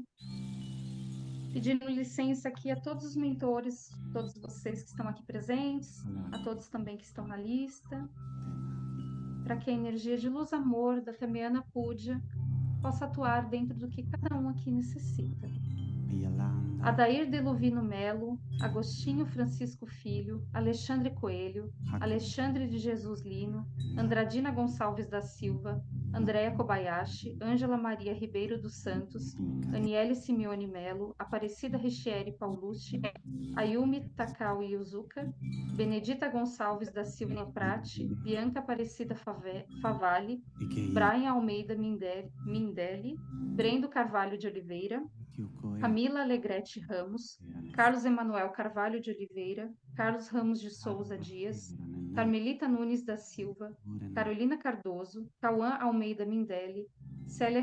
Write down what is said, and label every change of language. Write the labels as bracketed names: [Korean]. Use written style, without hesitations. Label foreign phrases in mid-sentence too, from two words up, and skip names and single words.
[Portuguese] Pedindo licença aqui a todos os mentores, todos vocês que estão aqui presentes, a todos também que estão na lista, para que a energia de luz amor da Tamiana Puja possa atuar dentro do que cada um aqui necessita. Adair Deluvino Melo, Agostinho Francisco Filho, Alexandre Coelho, Alexandre de Jesus Lino, Andradina Gonçalves da Silva, Andréa Kobayashi, Ângela Maria Ribeiro dos Santos, Aniele Simeone Melo, Aparecida Richieri Paulucci, Ayumi Takao Yuzuka, Benedita Gonçalves da Silva Prati, Bianca Aparecida Favalli, Brian Almeida Mindeli, Brendo Carvalho de Oliveira, Camila Alegrete Ramos, Carlos Emanuel Carvalho de Oliveira, Carlos Ramos de Souza Dias, Carmelita Nunes da Silva, Carolina Cardoso, Cauã Almeida Mindeli, Célia